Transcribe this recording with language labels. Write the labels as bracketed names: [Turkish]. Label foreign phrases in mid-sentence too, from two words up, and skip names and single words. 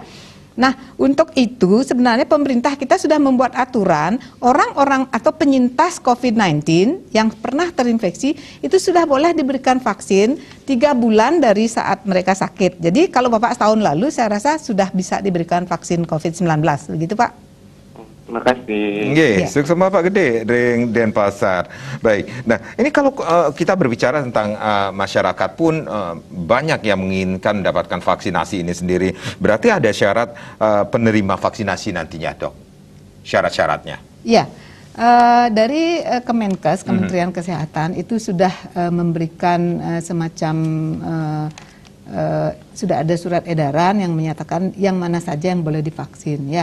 [Indonesian] Nah, untuk itu sebenarnya pemerintah kita sudah membuat aturan orang-orang atau penyintas COVID-19 yang pernah terinfeksi itu sudah boleh diberikan vaksin 3 bulan dari saat mereka sakit. Jadi kalau Bapak setahun lalu saya rasa sudah bisa diberikan vaksin COVID-19, begitu Pak? Terima kasih. [Balinese] Nggih, sukses Bapak gede ring Denpasar. [Indonesian] Baik. Nah, ini kalau kita berbicara tentang masyarakat pun banyak yang menginginkan mendapatkan vaksinasi ini sendiri. Berarti ada syarat penerima vaksinasi nantinya, Dok? Syarat-syaratnya? Iya. Dari Kemenkes, Kementerian Kesehatan itu sudah memberikan semacam sudah ada surat edaran yang menyatakan yang mana saja yang boleh divaksin, ya.